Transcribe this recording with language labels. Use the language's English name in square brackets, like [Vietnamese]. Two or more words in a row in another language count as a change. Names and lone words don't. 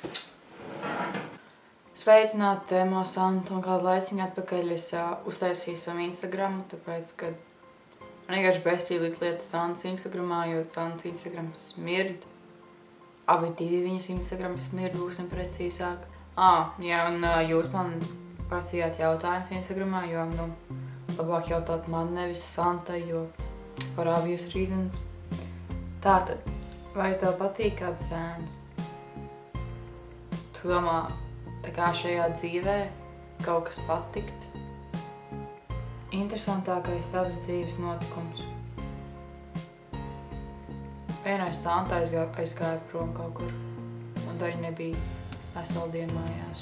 [Latvian] Sveicināti, tēmo Santa, un kādu laiciņu atpakaļ es uztaisīju savu Instagramu, tāpēc, kad man vienkārši besīlīgi lietas Santas Instagramā, jo Santas Instagram smird. Abi divi viņas Instagram smird, būsim precīzāk. Jā, un jūs man prasījāt jautājumus Instagramā, jo, labāk jautāt man, nevis Santai, jo [English] for obvious reasons. [Latvian] Tātad, vai tev patīk kāds zēns? Tu domā, tā kā šajā dzīvē kaut kas patikt? Interesantākais tavas dzīves notikums. Vienreiz Santa aizgāja prom kaut kur, un tā viņa nebija veselu dienu mājās.